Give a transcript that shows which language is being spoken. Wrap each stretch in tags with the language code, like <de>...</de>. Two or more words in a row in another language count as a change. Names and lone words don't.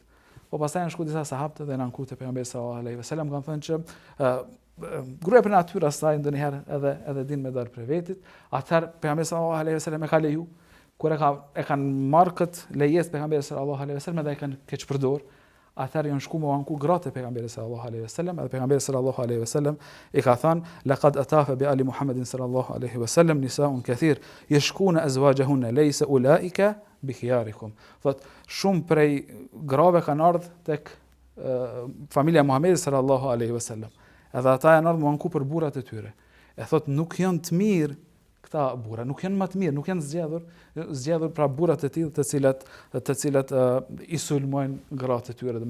<sq>Po pastaj janë shku disa sahabë dhe në ankutë pejgamberi</sq> <ar>صلى الله عليه وسلم</ar> <sq>kanë thënë që gruaja për natyrën e saj ndonjëherë edhe din me dalë prej vetit, atëherë pejgamberi</sq> <ar>صلى الله عليه وسلم</ar> <sq>e ka leju, kur e kanë marrë këtë lejes pejgamberi</sq> <ar>صلى الله عليه وسلم</ar> <sq>dhe e kanë keq përdor, atëherë janë shku me anku gratë pejgamberit</sq> <ar>صلى الله عليه وسلم,</ar> <sq>dhe pejgamberi</sq> <ar>صلى الله عليه وسلم</ar> <sq>i ka thënë</sq> <ar>لقد طاف بآل محمد صلى الله عليه وسلم نساء كثير يشكون أزواجهن ليس أولئك بخياركم.</ar> <sq>Thot shumë prej grave kanë ardhur tek familja e Muhamedit</sq> <ar>صلى الله عليه وسلم.</ar> <sq>Edhe ata janë ardhur me anku për burrat e tyre. E thot nuk janë të mirë këta burra, nuk janë më të mirë, nuk janë zgjedhur pra burrat e tillë të cilat i sulmojnë gratë e tyre.</sq>